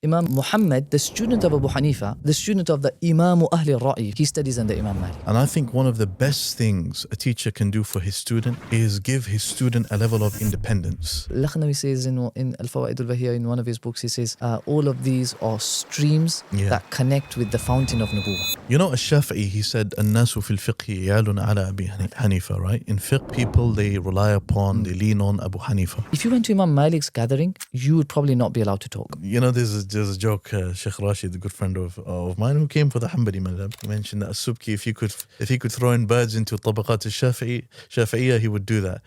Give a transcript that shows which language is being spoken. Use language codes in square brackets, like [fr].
[en] Imam Muhammad, the student of Abu Hanifa, the student of the Imam Ahli al-Ra'i, he studies under Imam Malik. And I think one of the best things a teacher can do for his student is give his student a level of independence. Al-Nawawi says in Al-Fawaid al-Bahiyya, in one of his books, he says, all of these are streams that connect with the fountain of Nubuwwah. You know, Al-Shafi'i, he said, [ar] الناس في الفقه يعلون على أبي حنيفة, [en] right? In fiqh, people, they rely upon, they lean on Abu Hanifa. If you went to Imam Malik's gathering, you would probably not be allowed to talk. You know, there's a joke, Sheikh Rashid, a good friend of mine, who came for the Hanbali madhab. He mentioned that As-Subki, if he could throw in birds into Tabaqat al-Shafi'iyya, he would do that.